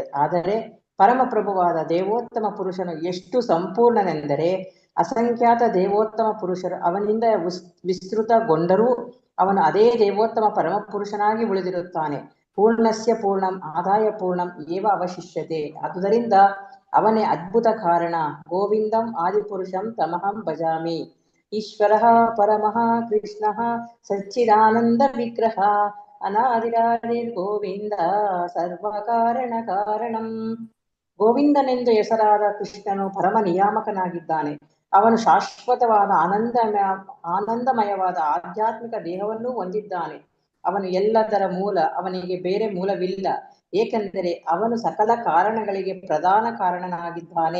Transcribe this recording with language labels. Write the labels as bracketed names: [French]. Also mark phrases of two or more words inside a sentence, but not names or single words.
[Kannada] ಆದರೆ ಪರಮಪ್ರಭುವಾದ ದೇವೋತ್ತಮ ಪುರುಷನು ಎಷ್ಟು ಸಂಪೂರ್ಣನೆಂದರೆ ಅಸಂಖ್ಯಾತ ದೇವೋತ್ತಮ ಪುರುಷರು ಅವನಿಂದ ವಿಸ್ತೃತಗೊಂಡರೂ ಅವನು ಅದೇ ದೇವೋತ್ತಮ ಪರಮಪುರುಷನಾಗಿ ಉಳಿದಿರುತ್ತಾನೆ. [Sanskrit] ಪೂರ್ಣಸ್ಯ ಪೂರ್ಣಂ ಆದಾಯ ಪೂರ್ಣಂ ಏವ ಅವಶಿಷ್ಯತೆ. [Kannada] ಆದುದರಿಂದ ಅವನೇ ಅದ್ಭುತ ಕಾರಣ. [Sanskrit] ಗೋವಿಂದಂ ಆದಿಪುರುಷಂ ತಮಹಂ ಭಜಾಮಿ. ಈಶ್ವರಃ ಪರಮಃ ಕೃಷ್ಣಃ ಸಚ್ಚಿದಾನಂದ ವಿಗ್ರಹ ಅನಾದಿರಾದಿರ್ ಗೋವಿಂದ ಸರ್ವಕಾರಣ ಕಾರಣಂ. [Kannada] ಗೋವಿಂದನೆಂದು ಹೆಸರಾದ ಕೃಷ್ಣನು ಪರಮ ನಿಯಾಮಕನಾಗಿದ್ದಾನೆ. ಅವನು ಶಾಶ್ವತವಾದ ಆನಂದಮಯವಾದ ಆಧ್ಯಾತ್ಮಿಕ ದೇಹವನ್ನು ಹೊಂದಿದ್ದಾನೆ. ಅವನು ಎಲ್ಲದರ ಮೂಲ, ಅವನಿಗೆ ಬೇರೆ ಮೂಲವಿಲ್ಲ, ಏಕೆಂದರೆ ಅವನು ಸಕಲ ಕಾರಣಗಳಿಗೆ ಪ್ರಧಾನ ಕಾರಣನಾಗಿದ್ದಾನೆ.